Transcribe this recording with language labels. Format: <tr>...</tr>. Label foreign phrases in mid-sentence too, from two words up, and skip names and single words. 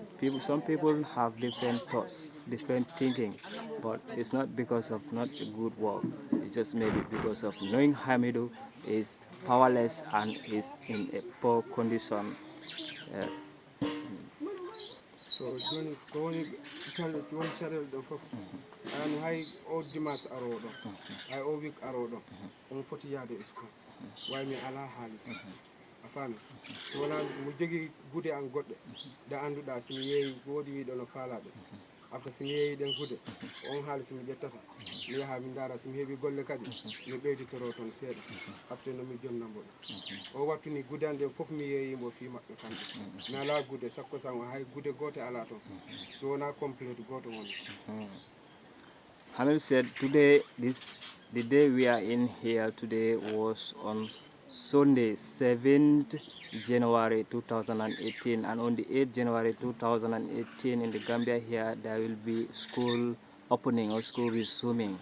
<en>Some people have different thoughts, different thinking, but it's not because of not a good work. It's just maybe because of knowing Hamidou is powerless and is in a poor condition.</en> <ff>So joni ko woni calde woni sarel ɗo fof an hay o dimanche aroɗo hay o week aroɗo on foti yaade school way mi ala haalis a faami so wona mo jogii gude an goɗɗe nde annduɗa somi yeeyi woodi wiiɗo no faalaɓe after somi yeeyi ɗen gude on haalis mi ƴettata mi yaha mi ndaara somi heeɓi golle kadi mi ɓeyditoro toon seeɗa after no mi jonnambo ɗum o wattu ni gude an ɗen fof mi yeeyimo fi maɓɓe kamɓe mi ala gude sakko sango hay gude goote ala toon so wona complete gooto woni.</ff> <en>Hamidou said today, the day we are in here today was on Sunday, 7th January 2018, and on the 8th January 2018 in the Gambia here, there will be school opening or school resuming.</en>